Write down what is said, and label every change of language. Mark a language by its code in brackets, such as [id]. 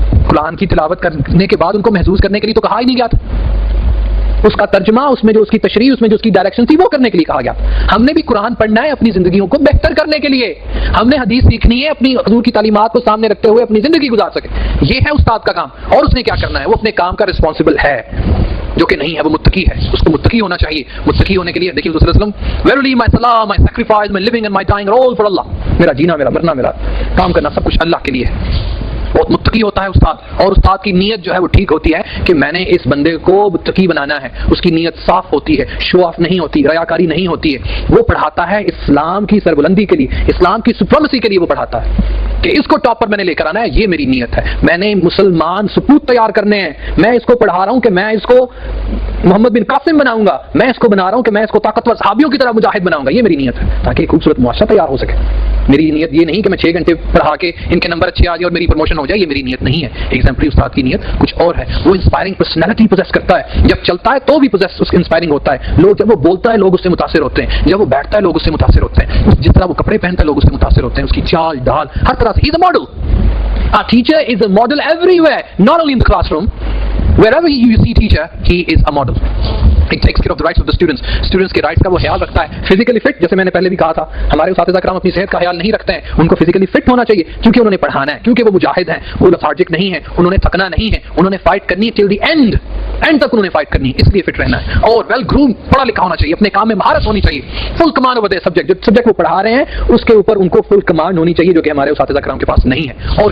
[ur] قرآن کی تلاوت کرنے کے بعد ان کو محظوظ کرنے کے لیے تو کہا ہی نہیں گیا تھا. اس کا ترجمہ، اس میں جو اس کی تشریح، اس میں جو اس کی ڈائریکشن تھی وہ کرنے کے لیے کہا گیا. ہم نے بھی قرآن پڑھنا ہے اپنی زندگیوں کو بہتر کرنے کے لیے. ہم نے حدیث سیکھنی ہے اپنی حضور کی تعلیمات کو سامنے رکھتے ہوئے اپنی زندگی گزار سکے. یہ ہے استاد کا کام. اور اس نے کیا کرنا ہے؟ وہ اپنے کام کا رسپانسبل ہے، جو کہ نہیں ہے وہ متقی ہے. اس کو متقی ہونا چاہیے. متقی ہونے کے لیے دیکھیے رسول اللہ صلی اللہ علیہ وسلم [en] verily my salah, my sacrifice, my living and my dying are all for Allah. [ur] میرا جینا، میرا مرنا، میرا کام کرنا سب کچھ اللہ کے لیے ہے. بہت متقی ہوتا ہے استاد. اور استاد کی نیت جو ہے وہ ٹھیک ہوتی ہے کہ میں نے اس بندے کو متقی بنانا ہے. اس کی نیت صاف ہوتی ہے، شو آف نہیں ہوتی، ریاکاری نہیں ہوتی ہے. وہ پڑھاتا ہے اسلام کی سربلندی کے لیے، اسلام کی سپریمیسی کے لیے وہ پڑھاتا ہے. کہ اس کو ٹاپ پر میں نے لے کر آنا ہے, یہ میری نیت ہے. میں نے مسلمان سپوت تیار کرنے ہیں, میں اس کو پڑھا رہا ہوں کہ میں اس کو محمد بن قاسم بناؤں گا, میں اس کو بنا رہا ہوں کہ میں اس کو طاقتور صحابیوں کی طرح مجاہد بناؤں گا, یہ میری نیت ہے, تاکہ ایک خوبصورت معاشرہ تیار ہو سکے. میری نیت یہ نہیں کہ میں 6 گھنٹے پڑھا کے ان کے نمبر اچھے آ جائے اور میری پروموشن ہو جائے, یہ میری نیت نہیں ہے. ایگزمپلری استاد کی نیت کچھ اور ہے, وہ انسپائرنگ پرسنالٹی پوزیس کرتا ہے, جب چلتا ہے تو بھی پوزیس اس انسپائرنگ ہوتا ہے. لوگ جب وہ بولتا ہے لوگ اس سے متاثر ہوتے ہیں, جب وہ بیٹھتا ہے لوگ اس سے متاثر ہوتے ہیں, جس طرح وہ کپڑے پہنتا ہے لوگ اس سے متاثر ہوتے ہیں, اس کی چال ڈھال ہر طرح سے. [en] He is a model. A teacher is a model everywhere, not only in the classroom. Wherever you see teacher, he is a model. It takes care of the rights of the students. [ur] Students کے rights کا وہ خیال رکھتا ہے. Physically fit, جیسے میں نے پہلے بھی کہا تھا, ہمارے اساتذہ کرام اپنی صحت کا خیال نہیں رکھتے ہیں. ان کو فزیکلی فٹ ہونا چاہیے کیونکہ انہوں نے پڑھانا ہے, کیونکہ وہ مجاہد ہیں, وہ لیتھارجک نہیں ہیں, انہوں نے تھکنا نہیں ہے, انہوں نے فائٹ کرنی ہے ٹل دی اینڈ تک انہوں نے فائٹ کرنی ہے, اس لیے فٹ رہنا ہے. اور ویل گروم, پڑھا لکھا ہونا چاہیے, اپنے کام میں مہارت ہونی چاہیے, فل کمانڈ اوور دا سبجیکٹ. جو سبجیکٹ وہ پڑھا رہے ہیں اس کے اوپر ان کو فل کمانڈ ہونی چاہیے, جو کہ ہمارے اساتذہ کرام کے پاس نہیں ہے.